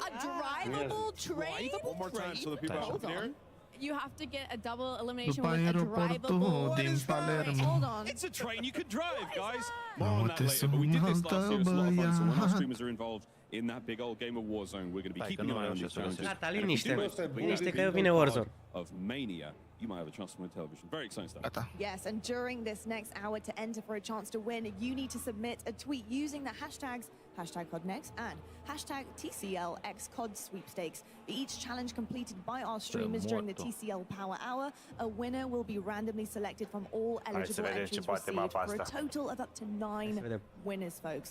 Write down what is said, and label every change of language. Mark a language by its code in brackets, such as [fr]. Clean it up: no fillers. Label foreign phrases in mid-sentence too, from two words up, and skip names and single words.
[en] A drivable train? One more time so the people out there. You have to get a double elimination with a drivable train. Hold on. It's a train you could drive, guys. More on that later. But we did this last year. It's a lot of fun. So when our streamers are involved in that big old game of Warzone, we're going to be keeping an eye on these challenges. [ro] Gata, liniște că vine Warzone. [en] Of Mania, you might have a chance to win television. Very exciting stuff. Yes, and during this next hour to enter for a chance to win, you need to submit a tweet using the hashtags #CODNext and #TCLXCOD sweepstakes. For each challenge completed by our streamers during the TCL Power Hour, a winner will be randomly selected from all eligible entries received for a total of up to 9 winners, folks.